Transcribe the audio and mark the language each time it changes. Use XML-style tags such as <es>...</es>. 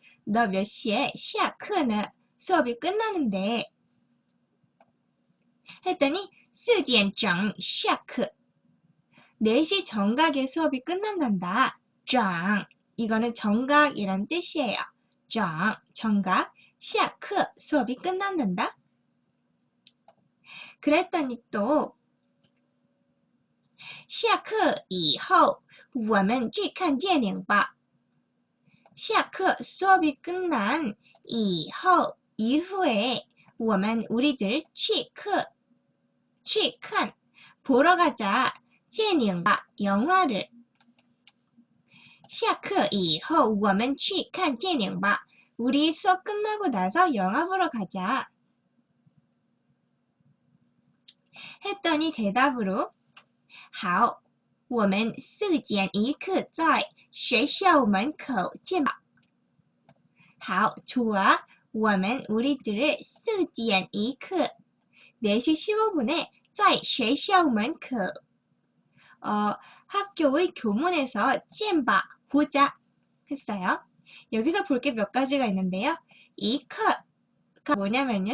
<ko>너 몇 시에</ko> <zh>下课呢?</zh> <ko>수업이 끝나는데 했더니</ko> <zh>4点整下课</zh> <ko>4시 정각에 수업이 끝난단다. 整 이거는 정각이란 뜻이에요. 整 정각 下课 수업이 끝난단다. 그랬더니 또</ko> <zh>下课以后我们去看电影吧.</zh> <ko>下课 수업이 끝난 以后 이후에 我们 우리들 去看 보러 가자. 电影吧 영화를.</ko> <zh>下课以后我们去看电影吧.</zh> <ko>우리 수업 끝나고 나서 영화 보러 가자. 했더니 대답으로</ko> <zh>好我们4点一刻在学校门口见吧.</zh> <ko>好 좋아. 我们 우리들을 4点一刻 4시 15분에 在学校门口 학교의 교문에서 见吧 보자 했어요. 여기서 볼 게 몇 가지가 있는데요. 이 컷가 뭐냐면요.</ko>